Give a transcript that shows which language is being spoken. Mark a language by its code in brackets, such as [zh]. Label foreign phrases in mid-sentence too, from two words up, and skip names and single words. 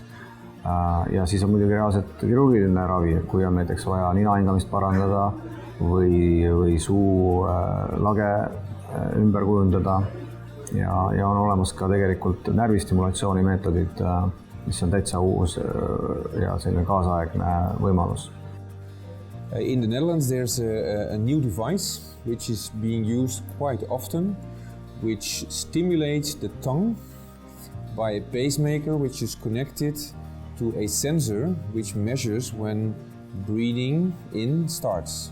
[et] Ja siis on muidugi reaalselt kirurgiline ravi, kui on näiteks vaja ninahingamist parandada või suu lage ümber kujundada. Ja on olemas ka tegelikult närvistimulatsiooni meetodid, mis on täitsa uus ja selline kaasaegne võimalus. [en] In the Netherlands there's a new device which is being used quite often, which stimulates the tongue by a pacemaker which is connected to a sensor which measures when breathing in starts.